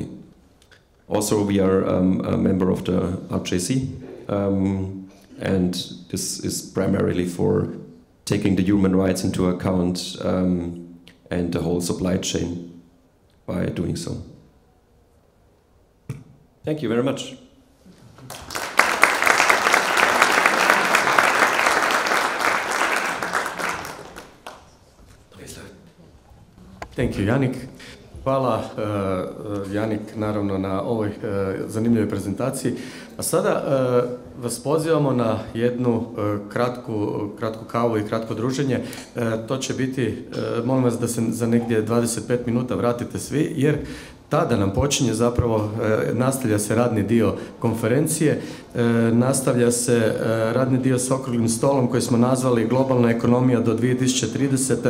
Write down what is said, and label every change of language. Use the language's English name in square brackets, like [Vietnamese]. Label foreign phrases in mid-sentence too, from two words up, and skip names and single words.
[English] Also, we are a member of the RJC, and this is primarily for taking the human rights into account and the whole supply chain by doing so. Thank you very much. Thank you, Janik. [Croatian] Hvala Janik naravno na ovoj zanimljivoj prezentaciji. A sada vas pozivamo na jednu kratku kavu i kratko druženje. To će biti, molim vas da se za negdje 25 minuta vratite svi, jer tada nam počinje zapravo, nastavlja se radni dio konferencije, nastavlja se radni dio s okruglim stolom koji smo nazvali Globalna ekonomija do 2030.